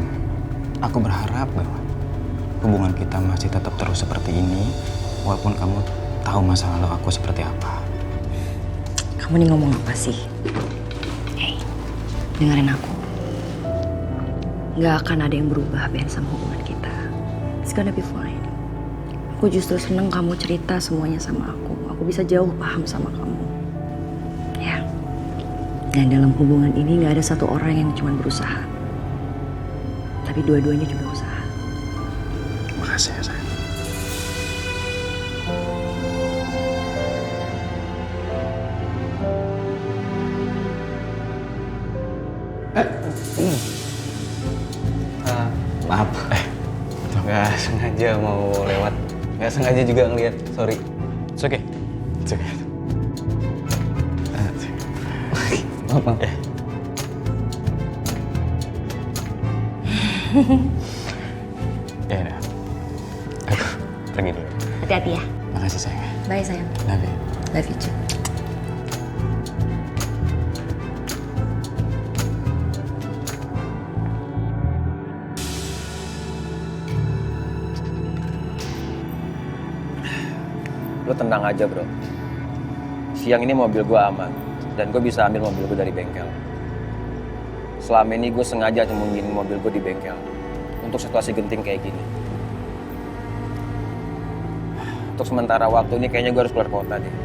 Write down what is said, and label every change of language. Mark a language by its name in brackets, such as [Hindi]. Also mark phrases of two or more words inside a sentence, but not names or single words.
[Indonesian] Aku berharap bahwa hubungan kita masih tetap terus seperti ini, walaupun kamu tahu masa lalu aku seperti apa. Kamu nih ngomong apa sih? Hey, dengerin aku. Gak akan ada yang berubah Ben sama hubungan kita. [English] It's gonna be fine. [Indonesian] Aku justru seneng kamu cerita semuanya sama aku. Aku bisa jauh paham sama kamu. Ya, Dan dalam hubungan ini nggak ada satu orang yang cuma berusaha. Tapi dua-duanya juga usaha. Makasih ya sayang. Maaf, nggak sengaja mau lewat, nggak sengaja juga ngeliat, sorry. [English] It's okay. It's okay. [Indonesian] Maaf. Ya udah. Aku pergi dulu. Hati-hati ya. Makasih sayang. Bye sayang. [English] Love you. Love you too. [Indonesian] Lo tenang aja bro. Siang ini mobil gue aman. Dan gue bisa ambil mobil gue dari bengkel. Selama ini gue sengaja nyembunyiin mobil gue di bengkel. Untuk situasi genting kayak gini. Untuk sementara waktu ini kayaknya gue harus keluar kota deh.